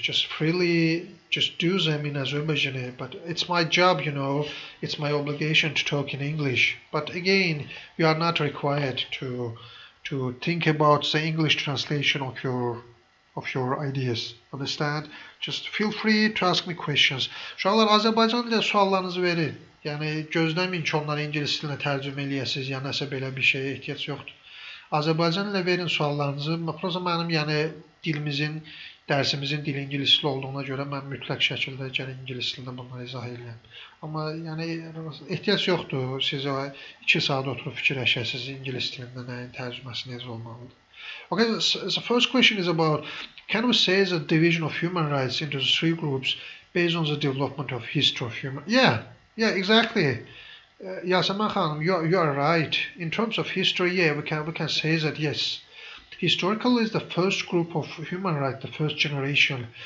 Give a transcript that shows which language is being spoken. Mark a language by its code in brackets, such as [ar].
[en] Just freely, just do them in Azerbaijani. But it's my job, it's my obligation to talk in English. But again, you are not required to think about the English translation of your ideas. Understand? Just feel free to ask me questions. [az] Uşaqlar, Azərbaycan dilində suallarınızı verin. Yəni gözləməyin ki, onları ingilis dilinə tərcümə eləyəsiniz, ya nəsə belə bir şeyə ehtiyac yoxdur. Azərbaycan ilə verin suallarınızı. Prosta mənim dərsimizin dili ingilis dili olduğuna görə mən mütləq şəkildə ingilis dilində bunları izah edirəm. Amma ehtiyac yoxdur siz 2 saat oturub fikirləşəsiniz ingilis dilində nəyin tərcüməsi necə olmalıdır. [en] Okay, the first question is about, can we say the division of human rights into 3 groups based on the development of history of human? Yeah, exactly. Yasemin Khanım, you are right. In terms of history, yeah, we can say that yes. Historical is the first group of human rights, the first generation.